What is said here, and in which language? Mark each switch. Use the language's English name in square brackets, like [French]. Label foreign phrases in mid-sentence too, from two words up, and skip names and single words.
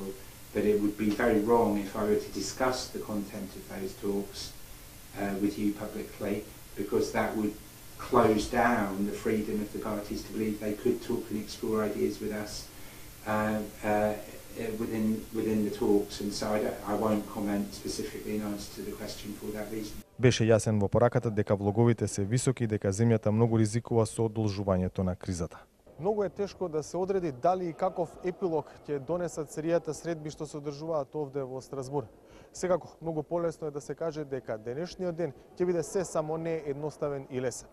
[English] But it would be very wrong if I were to discuss the content of those talks with you publicly, because that would close down the freedom of the parties to believe they could talk and explore ideas with us within the talks. And so I won't comment specifically in answer to the question for that reason. [Macedonian] Беше јасен во пораката дека влоговите се високи и дека земјата многу ризикува со одолжувањето на кризата. Многу е тешко да се одреди дали и каков епилог ќе донесат серијата средби што се одржуваат овде во Страсбур. Секако, многу полесно е да се каже дека денешниот ден ќе биде се само не едноставен и лесен.